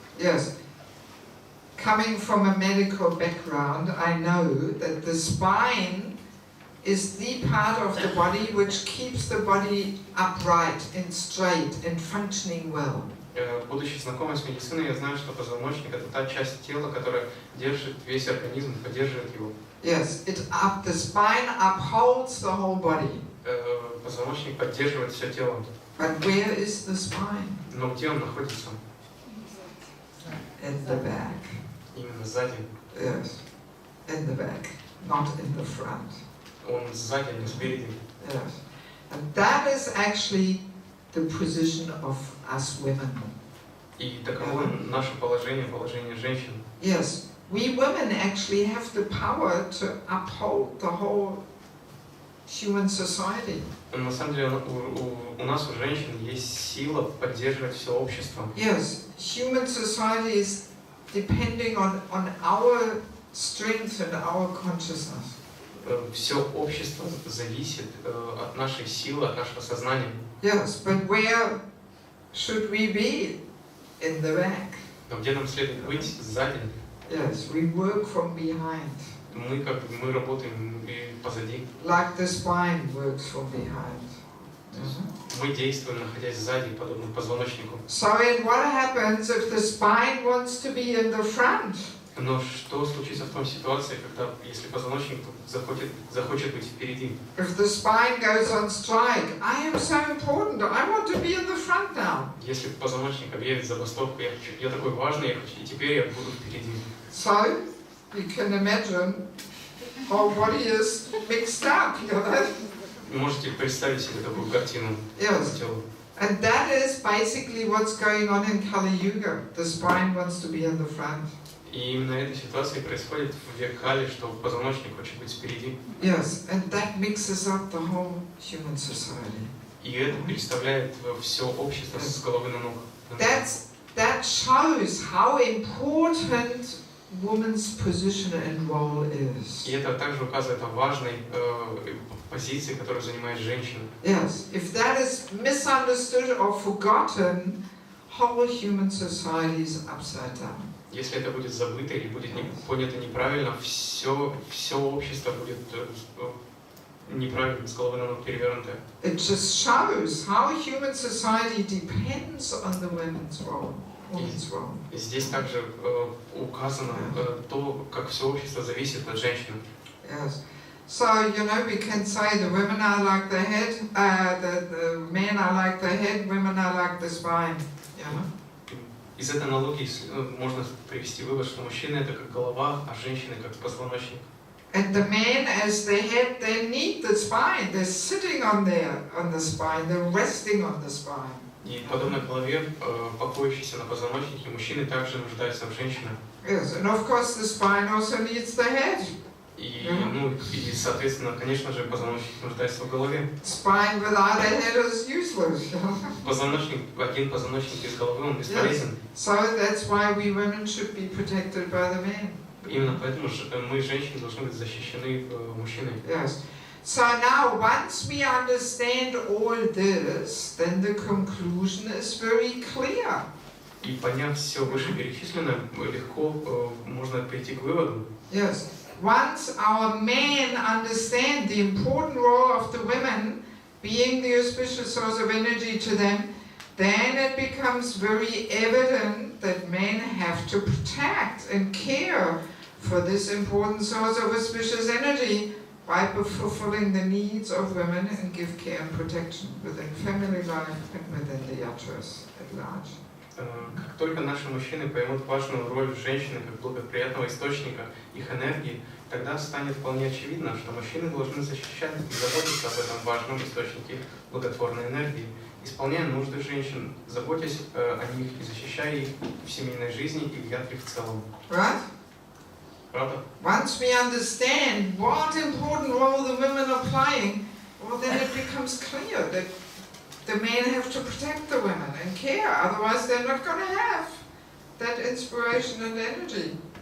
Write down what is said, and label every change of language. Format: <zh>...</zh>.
<en>Yes. Coming from a medical background, I know that the spine is the part of the body which keeps the body upright and straight and functioning well.</en> <ru>Будучи знакомой с медициной, я знаю, что позвоночник – это та часть тела, которая держит весь организм, поддерживает его.</ru> <en>Yes, the spine upholds the whole body.</en> <ru>Позвоночник поддерживает все тело.</ru> <en>But where is the spine?</en> <ru>Но где он находится?</ru> <en>In the back.</en> <ru>Именно сзади.</ru> <en>Yes, in the back, not in the front.</en> <ru>Он сзади, не спереди.</ru> <en>Yes, and that is actually the position of us women.</en> <ru>И таково наше положение женщин.</ru> <en>Yes, we women actually have the power to uphold the whole human society.</en> <ru>На самом деле у нас, у женщин, есть сила поддерживать все общество.</ru> <en>Yes, human society is depending on our strength and our consciousness.</en> <ru>Все общество зависит от нашей силы, от нашего сознания.</ru> <en>Yes, but where should we be? In the back.</en> <ru>Но где нам следует быть? Сзади.</ru> <en>Yes, we work from behind.</en> <ru>Мы работаем позади.</ru> <en>Like the spine works from behind.</en> <ru>Мы действуем, находясь сзади, подобно позвоночнику.</ru> <en>So then what happens if the spine wants to be in the front?</en> <ru>Но что случится в том ситуации, когда, если позвоночник захочет быть впереди?</ru> <en>If the spine goes on strike, I am so important, I want to be in the front now.</en> <ru>Если позвоночник объявит забастовку, я такой важный, и теперь я буду впереди.</ru> <en>So, you can imagine, our body is mixed up, you know?</en> <ru>Можете представить себе такую картину</ru> <en>Yes.</en> <ru>тела.</ru> <en>And that is basically what's going on in Kali Yuga. The spine wants to be in the front.</en> <ru>И именно эта ситуация происходит в век Кали, что позвоночник хочет быть впереди.</ru> <en>Yes, and that mixes up the whole human society.</en> <ru>И это переставляет все общество с головы на ног.</ru> <en>That shows how important woman's position and role is.</en> <ru>И это также указывает о важной позиции, которую занимает женщина.</ru> <en>Yes, if that is misunderstood or forgotten, whole human society is upside down.</en> <ru>Если это будет забыто или будет понято неправильно, все общество будет неправильно, с головы на ног перевернутое.</ru> <en>It just shows how human society depends on the women's role.</en> <ru>И здесь также указано то, как все общество зависит от женщины.</ru> <en>Yes. So, we can say the women are like the head, the men are like the head, women are like the spine.</en> <ru>Из этой аналогии можно привести вывод, что мужчины это как голова, а женщины как позвоночник.</ru> <en>And the men as the head, they need the spine. They're sitting on the spine, they're resting on the spine.</en> <ru>И подобно голове, покоящейся на позвоночнике, мужчины также нуждаются в женщинах.</ru> <en>Yes, and of course the spine also needs the head.</en> <ru>И соответственно, конечно же, позвоночник нуждается в голове.</ru> <en>Spine without a head is useless.</en> <ru>Один позвоночник без головы, он бесполезен.</ru> <en>So that's why we women should be protected by the men.</en> <ru>Именно поэтому мы, женщины, должны быть защищены мужчиной.</ru> <en>Yes. So now, once we understand all this, then the conclusion is very clear.</en> <ru>И поняв все вышеперечисленное, легко можно прийти к выводу.</ru> <en>Yes. Once our men understand the important role of the women, being the auspicious source of energy to them, then it becomes very evident that men have to protect and care for this important source of auspicious energy by fulfilling the needs of women and give care and protection within family life and within the yatras at large.</en> <ru>Как только наши мужчины поймут важную роль женщины как благоприятного источника их энергии, тогда станет вполне очевидно, что мужчины должны защищать и заботиться об этом важном источнике благотворной энергии, исполняя нужды женщин, заботясь о них и защищая их в семейной жизни и в ятре в целом.</ru> <en>Right?</en> <ru>Правда?</ru> <en>Once we understand what important role the women are playing, well, then it becomes clear that the men have to protect the women and care, otherwise they're not going to have that inspiration and energy.</en>